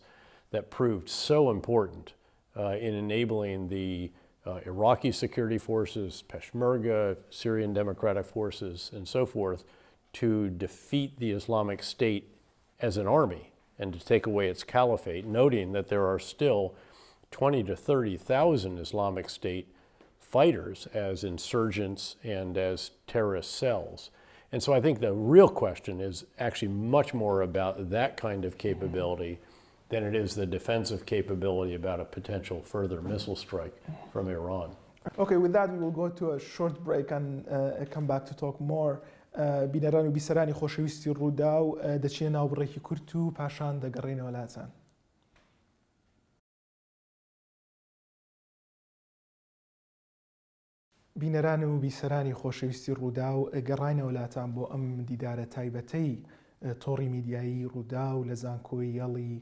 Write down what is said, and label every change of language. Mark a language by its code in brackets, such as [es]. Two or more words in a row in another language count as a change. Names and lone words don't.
[en] that proved so important in enabling the Iraqi security forces, Peshmerga, Syrian Democratic Forces, and so forth, to defeat the Islamic State as an army and to take away its caliphate, noting that there are still 20 to 30,000 Islamic State fighters as insurgents and as terrorist cells. And so I think the real question is actually much more about that kind of capability than it is the defensive capability about a potential further missile strike from Iran. Okay, with that we will go to a short break and come back to talk more. [ckb] بینەران و بیسەرانی خۆشەویستی ڕوودا و دەچینە ناو بڕێکی کورت و پاشان دەگەڕێنەوە لاتان. بینەران و بیسەرانی خۆشەویستی ڕوودا و گەڕاینەوە لاتان بۆ ئەم دیدارە تایبەتەی تۆڕی میدیایی ڕوودا و لە زانکۆی یەڵی